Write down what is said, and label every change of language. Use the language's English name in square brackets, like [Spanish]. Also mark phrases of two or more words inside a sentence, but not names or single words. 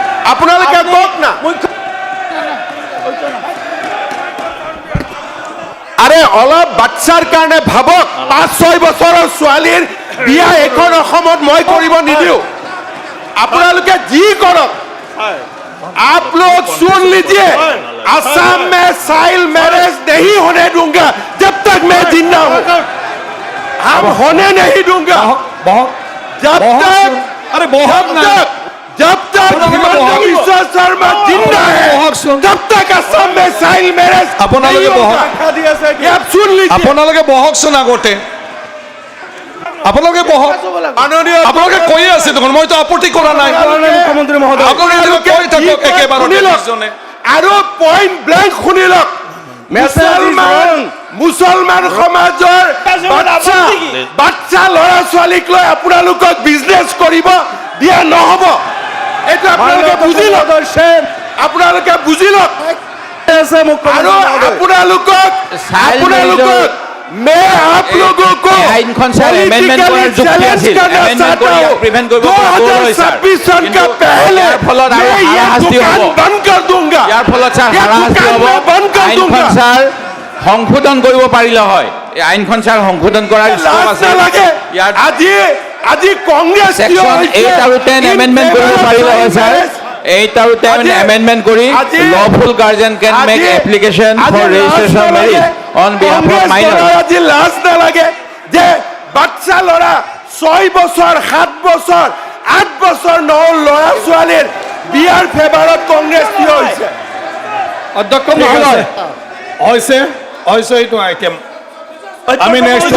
[Assamese] না আৰে অলপ বাচ্চাৰ কাৰণে ভাবক 5-6 বছৰৰ ছোৱালীৰ বিয়া এখন অসমত মই কৰিব নিদিওঁ আপোনালোকে যি কৰক [Hindi] आप लोग सुन लीजिए असम में चाइल्ड मैरिज नहीं होने दूंगा जब तक मैं जिंदा हूं हम होने नहीं दूंगा जब तक हिमंत बिश्व शर्मा जिंदा है तब तक असम में चाइल्ड मैरिज आप सुन लीजिए [Assamese] আপোনালোকে বহকচোন আগতে আপোনালোকে বহক আপোনালোকে কৈ আছে দেখোন মইতো আপত্তি কৰা নাই মুখ্যমন্ত্ৰী মহোদয় আপোনালোকে কৈ থাকক একেবাৰতে দুজনে আৰু পইণ্ট ব্লেংক শুনি লওক মুছলমান সমাজৰ বাচ্চা ল'ৰা ছোৱালীক লৈ আপোনালোকক বিজনেছ কৰিব দিয়া নহ'ব এইটো আপোনালোকে বুজি লওক আপোনালোকে বুজি লওক আৰু আপোনালোকক [Hindi] मैं आप लोगों को सन का पहले मैं ये दुकान बंद कर दूंगा बंद कर दूंगा [Assamese] সংশোধন কৰিব পাৰিলে হয় এই আইনখন ছাৰ সংশোধন কৰাৰ স্কোপ আছে আজি কংগ্ৰেছ সেকশন 8 আৰু 10 এমেন্ডমেন্ট কৰিব পাৰিলে হয় ছাৰ 8 আৰু 10 এমেন্ডমেন্ট কৰি [English] lawful guardian can make application for registration of marriage on behalf of minor [Assamese] আজি লাজ নালাগে যে বাচ্চা ল'ৰা 6 বছৰ 7 বছৰ 8 বছৰ ল'ৰা ছোৱালীৰ বিয়াৰ ফেভাৰত কংগ্ৰেছ কি হৈছে অধ্যক্ষ মহোদয় হৈছে এইটো আইটেম আমি নেক্সট